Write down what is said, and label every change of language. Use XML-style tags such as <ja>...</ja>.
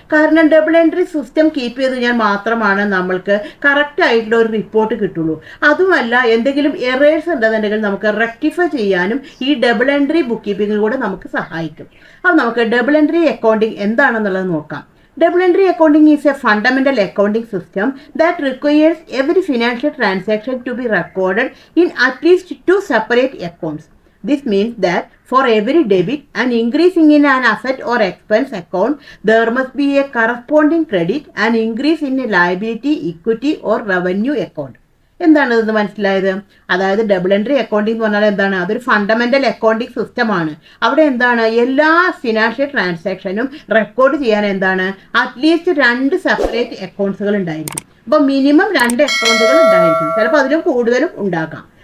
<ml>കാരണം double entry system keep ചെയ്ത് കഴിഞ്ഞാൽ മാത്രമാണ് നമ്മൾക്ക് കറക്റ്റ് ആയിട്ടുള്ള ഒരു റിപ്പോർട്ട് കിട്ടുള്ളൂ. അതുമല്ല, എന്തെങ്കിലും എറേഴ്സ് ഉണ്ടെന്നുണ്ടെങ്കിൽ നമുക്ക് റെക്ടിഫൈ ചെയ്യാനും ഈ ഡബിൾ എൻട്രി ബുക്ക് കീപ്പിംഗിൽ കൂടെ നമുക്ക് സഹായിക്കും. അപ്പോൾ നമുക്ക് ഡബിൾ എൻട്രി അക്കൗണ്ടിങ് എന്താണെന്നുള്ളത് നോക്കാം.</ml> <en>Double entry accounting is a fundamental accounting system that requires every financial transaction to be recorded in at least two separate accounts. This means that for every debit and increasing in an asset or expense account, there must be a corresponding credit and increase in a liability, equity or revenue account.</en> <ml>എന്താണ് ഇതെന്ന് മനസ്സിലായത്? അതായത് double entry accounting എന്ന് പറഞ്ഞാൽ എന്താണ്? അതൊരു fundamental accounting സിസ്റ്റമാണ്. അവിടെ എന്താണ്, എല്ലാ ഫിനാൻഷ്യൽ ട്രാൻസാക്ഷനും റെക്കോർഡ് ചെയ്യാൻ എന്താണ്, അറ്റ്ലീസ്റ്റ് രണ്ട് സെപ്പറേറ്റ് അക്കൗണ്ട്സുകൾ ഉണ്ടായിരിക്കും. അപ്പോൾ മിനിമം രണ്ട് അക്കൗണ്ടുകൾ ഉണ്ടായിരിക്കും, ചിലപ്പോൾ അതിലും കൂടുതലും ഉണ്ടാക്കാം.</ml>